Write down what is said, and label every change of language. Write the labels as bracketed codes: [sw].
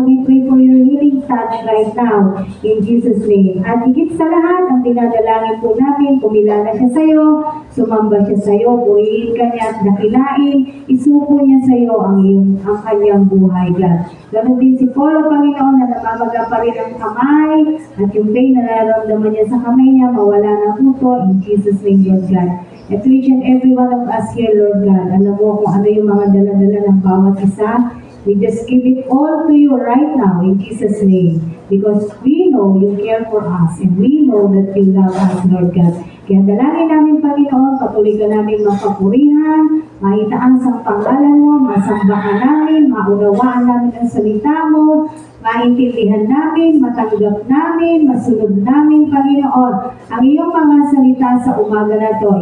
[en] We pray for your healing touch right now, in Jesus' name. [tl] At higit sa lahat, ang dinadalangin po namin, kumilala siya sa iyo, sumamba siya sa iyo, buhiin ka niya at dakilain, isuko niya sa iyo ang kanyang buhay, God. Ganon din si Polo, Panginoon, na namamaga pa rin ang kamay, at yung pain na nararamdaman niya sa kamay niya, mawala na po to, [en] in Jesus' name, Lord God. [tl] At [en] each and every one of us here, [tl] Lord God, alam mo kung ano yung mga dala-dala ng bawat isa. [en] We just give it all to you right now, in Jesus' name. Because we know you care for us, and we know that you love us, Lord God. [tl] Kaya dalangin namin, Panginoon, patuloy ka namin mapapurihan, maitaas ang pangalan mo, masamba ka namin, maunawaan namin ang salita mo, maintindihan namin, matanggap namin, masunod namin, Panginoon, ang iyong mga salita sa umaga na to.